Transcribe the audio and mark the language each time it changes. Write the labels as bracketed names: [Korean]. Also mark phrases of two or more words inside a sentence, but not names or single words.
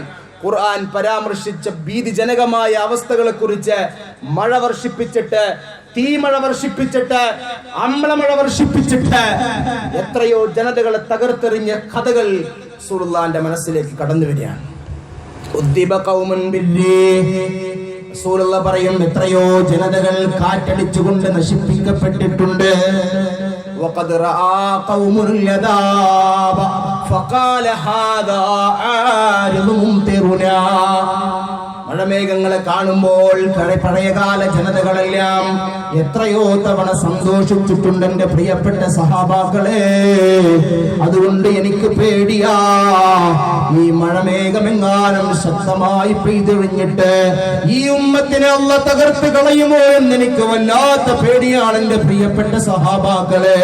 [Malayalam] ഖുർആൻ പരാമർശിച്ച ഭീതിജനകമായ അവസ്ഥകളെ കുറിച്ച്, മഴ വർഷിപ്പിച്ചിട്ട്, തീമഴ വർഷിപ്പിച്ചിട്ട്, അമ്ലമഴ വർഷിപ്പിച്ചിട്ട് എത്രയോ ജനതകളെ തകർത്തെറിഞ്ഞ കഥകൾ റസൂലുള്ളാഹിന്റെ മനസ്സിലേക്ക് കടന്നു വരികയാണ്. റസൂലുള്ളാഹി പറയും, എത്രയോ ജനതകൾ കാറ്റടിച്ചുകൊണ്ട് നശിപ്പിക്കപ്പെട്ടിട്ടുണ്ട്. [Arabic] وقد رأى قوم العذاب فقال هذا عارض ممطرنا. [Malayalam] മഴമേഘങ്ങളെ കാണുമ്പോൾ പഴയകാല ജനതകളെല്ലാം എത്രയോ തവണ സന്തോഷിച്ചിട്ടുണ്ട് എന്റെ പ്രിയപ്പെട്ട സഹാബാക്കളെ. അതുകൊണ്ട് എനിക്ക് പേടിയാ, ഈ മഴമേഘമെങ്ങാനും ശക്തമായി പെയ്തൊഴിഞ്ഞിട്ട് ഈ ഉമ്മത്തിനെ അല്ലാഹു തകർത്ത് കളയുമോ എന്ന് എനിക്ക് വല്ലാത്ത പേടിയാണ് എന്റെ പ്രിയപ്പെട്ട സഹാബാക്കളെ.